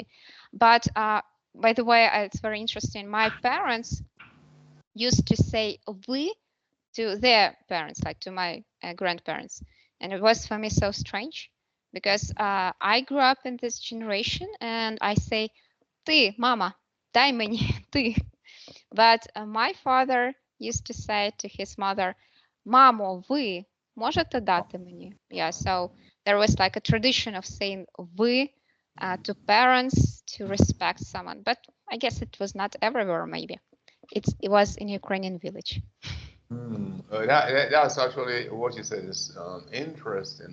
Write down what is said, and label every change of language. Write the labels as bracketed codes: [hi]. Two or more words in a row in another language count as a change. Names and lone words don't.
[en] But by the way, it's very interesting. My parents used to say вы to their parents, like to my grandparents, and it was for me so strange because I grew up in this generation, and I say ты, mama, [uk] дай мені ты. [en] But my father used to say to his mother, [uk] мамо, ви можете дати мені? [en] Yeah, so there was like a tradition of saying вы to parents to respect someone, but I guess it was not everywhere. Maybe it was in Ukrainian village. That's actually what you said is interesting.